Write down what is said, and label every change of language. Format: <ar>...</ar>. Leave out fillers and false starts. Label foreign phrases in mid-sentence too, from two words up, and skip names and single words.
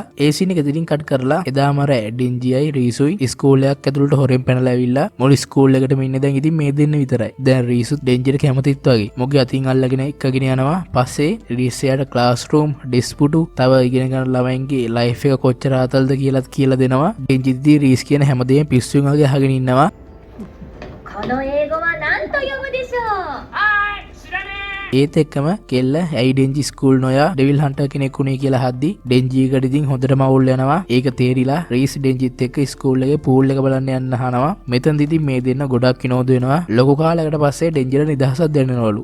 <si>ඒ සීන් එක ඉතින් කට් කරලා එදාම අර ඩෙන්ජියයි රීසුයි ස්කූල් එකක් ඇතුළට හොරෙන් පැනලා ඇවිල්ලා මුළු ස්කූල් එකටම ඉන්නේ දැන් ඉතින් මේ දෙන්න විතරයි. දැන් රීසුත් ඩෙන්ජිට කැමතිත් වගේ මොකද අතින් අල්ලගෙන එක්කගෙන යනවා. පස්සේ රීසයාට</si> <en>class room</en> <si>ඩිස්පුටු තව ඉගෙන ගන්න ළමයින්ගේ ලයිෆ් එක කොච්චර ආතල්ද කියලාත් කියලා දෙනවා. ඩෙන්ජිදී රීස් කියන හැමදේම පිස්සුවෙන් වගේ අහගෙන ඉන්නවා.</si> <ja>この英語は何と読むでしょう。</ja> <si>ඒත් එක්කම කෙල්ල ඇයි ඩෙන්ජි ස්කූල් නොයා</si> <en>devil hunter</en> <si>කෙනෙක් උනේ කියලා හද්දි ඩෙන්ජිකට ඉතින් හොඳටම අවුල් යනවා. ඒක තේරිලා රීස් ඩෙන්ජිත් එක්ක ස්කූල් එකේ පූල් එක බලන්න යන්න අහනවා. මෙතනදි ඉතින් මේ දෙන්න ගොඩක් විනෝද වෙනවා. ලොකු කාලයකට පස්සේ ඩෙන්ජිට නිදහසක් දෙන්නවලු.</si>